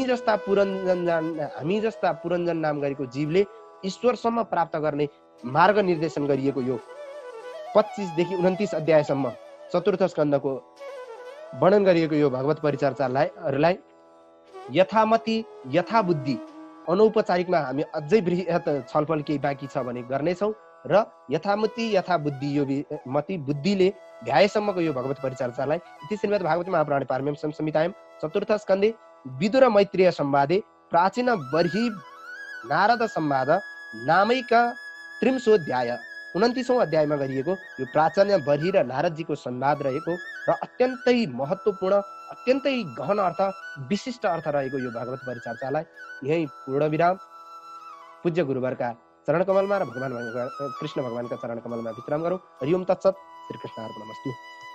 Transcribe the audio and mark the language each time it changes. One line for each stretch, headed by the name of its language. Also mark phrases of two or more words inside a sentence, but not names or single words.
Nepali: जस्ता पुरञ्जन नाम गरेको जीवले ईश्वरसम्म प्राप्त गर्ने मार्ग निर्देशन गरिएको यो 25 देखि 29 अध्यायसम्म चतुर्थ स्कन्धको वर्णन गरिएको यो भगवत परिचर्चालाई यथामति यथाबुद्धि अनौपचारिकमा हामी अझै बृहत छलफल केही बाँकी छ भने गर्नेछौँ र यथामति यथाबुद्धि यो मति बुद्धिले भ्याएसम्मको यो भगवत परिचर्चालाई
Sanskrit: इति श्रीमद् भागवते महापुराणे पारमहंस्यां संहितायां चतुर्थ स्कन्धे विदुर मैत्रेय संवादे प्राचीन बर्हि नारद संवाद नामैक त्रिंशोऽध्याय
Nepali: 29औं अध्यायमा गरिएको यो प्राचीन बर्हि र नारदजीको संवाद रहेको र अत्यन्तै महत्त्वपूर्ण, अत्यन्तै गहन अर्थ, विशिष्ट अर्थ रहेको यो भगवत परिचर्चालाई यही पूर्ण विराम पूज्य गुरुवरका चरणकमलमा र कृष्ण भगवानका चरणकमलमा विश्राम गरौँ।
Sanskrit: हरि ओम तत्सत। श्री कृष्ण अर्पणमस्तु।